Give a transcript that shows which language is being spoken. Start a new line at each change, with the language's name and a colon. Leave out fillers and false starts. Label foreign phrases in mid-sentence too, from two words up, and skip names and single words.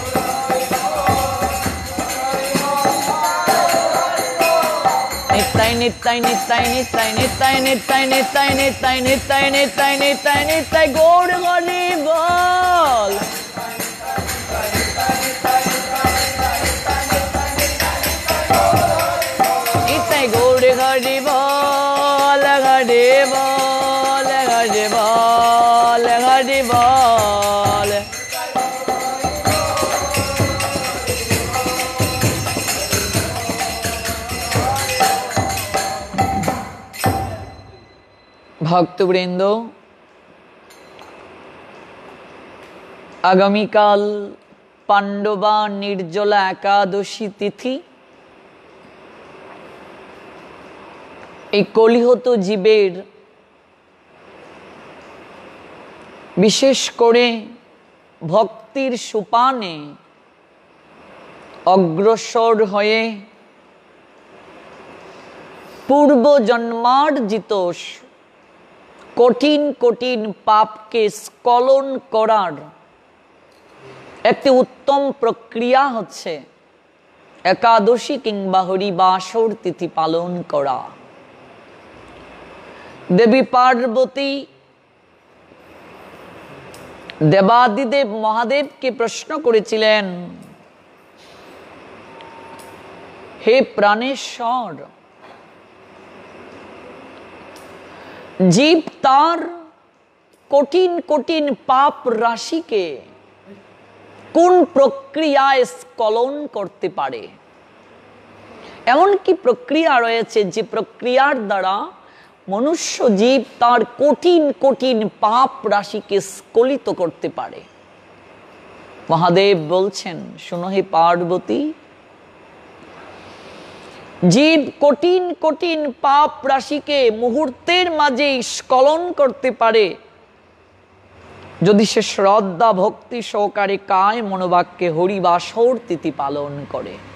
Bangla: নিত্য নিত্য নিত্য নিত্য নিত্য নিত্য নিত্য নিত্য নিত্য নিত্য নিত্য গৌড় হরি বোল। নিত্য গৌড় হরি বোল হরি বোল হরি বোল হরি বোল। ভক্তবৃন্দ আগামীকাল পাণ্ডবা নির্জলা একাদশী তিথি। কলিহত জীবের বিশেষ করে ভক্তির সোপানে অগ্রসর হয়ে পূর্ব জন্মার্জিত কঠিন কঠিন পাপ কে স্খলন করার এক উত্তম প্রক্রিয়া হচ্ছে একাদশী কিংবা হরিবাসর তিথি পালন করা। দেবী পার্বতী দেবাদিদেব মহাদেব কে প্রশ্ন করেছিলেন, হে প্রাণেশ্বর জীব তার কঠিন কঠিন পাপ রাশি কে কোন প্রক্রিয়ায় স্খলন করতে পারে। এমন কি প্রক্রিয়া রয়েছে যে প্রক্রিয়ার দ্বারা মনুষ্য জীব তার কঠিন কঠিন পাপ রাশিকে স্খলিত করতে পারে। মহাদেব বলছেন, শোনো হে পার্বতী, জীব কঠিন কঠিন পাপ রাশিকে মুহূর্তের মাঝে স্খলন করতে পারে যদি সে শ্রদ্ধা ভক্তি সহকারে কায় মনোবাক্যে হরিবাসর তিথি পালন করে।